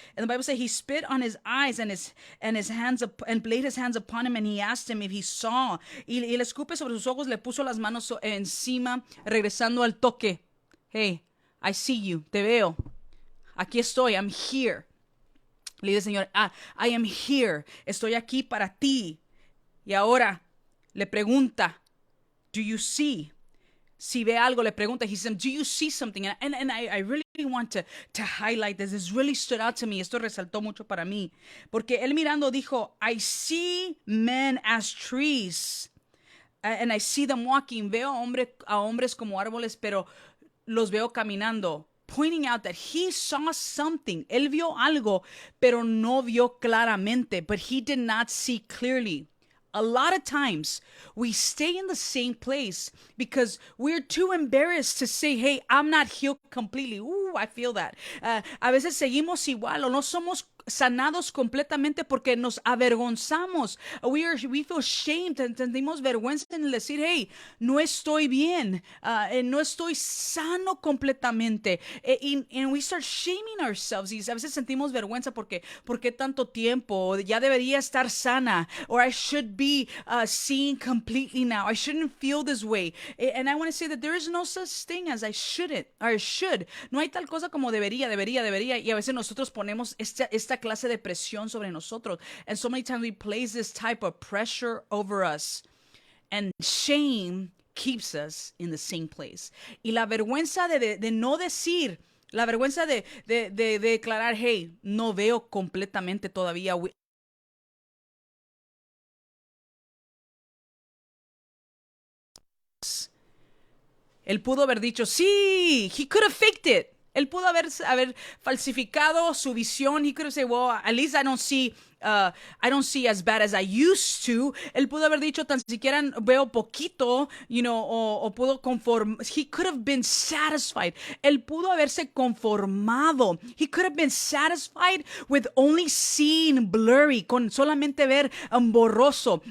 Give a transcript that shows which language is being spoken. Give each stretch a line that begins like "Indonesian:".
English: And the Bible says he spit on his eyes and his hands and laid his hands upon him, and he asked him if he saw.
Spanish: Y le escupe sobre sus ojos, le puso las manos encima, regresando al toque.
English: Hey, I see you,
Spanish: te veo. Aquí estoy,
English: I'm here.
Spanish: Le dice el Señor,
English: I am here,
Spanish: estoy aquí para ti. Y ahora le pregunta,
English: do you see?
Spanish: Si ve algo, le pregunta,
English: he said, do you see something? And I really want to highlight this. This really stood out to me.
Spanish: Esto resaltó mucho para mí. Porque él mirando dijo,
English: I see men as trees. And I see them walking.
Spanish: Veo a hombres como árboles, pero los veo caminando.
English: Pointing out that he saw something.
Spanish: Él vio algo, pero no vio claramente.
English: But he did not see clearly. A lot of times we stay in the same place because we're too embarrassed to say, hey, I'm not healed completely. Ooh, I feel that.
Spanish: A veces seguimos igual o no somos sanados completamente porque nos avergonzamos.
English: We feel shamed,
Spanish: sentimos vergüenza en decir, hey, no estoy bien, no estoy sano completamente.
English: And we start shaming ourselves.
Spanish: Y a veces sentimos vergüenza porque ¿por qué tanto tiempo? Ya debería estar sana.
English: Or I should be seen completely now. I shouldn't feel this way. And I want to say that there is no such thing as I shouldn't, or should.
Spanish: No hay tal cosa como debería. Y a veces nosotros ponemos esta clase de presión sobre nosotros.
English: And so many times we place this type of pressure over us. And shame keeps us in the same place.
Spanish: Y la vergüenza de no decir, la vergüenza de declarar, hey, no veo completamente todavía. Él pudo haber dicho, sí,
English: he could have faked it.
Spanish: Él pudo haber falsificado su visión.
English: He could have said, well, at least I don't see as bad as I used to.
Spanish: Él pudo haber dicho, tan siquiera veo poquito, o pudo conformar.
English: He could have been satisfied.
Spanish: Él pudo haberse conformado.
English: He could have been satisfied with only seeing blurry,
Spanish: con solamente ver borroso.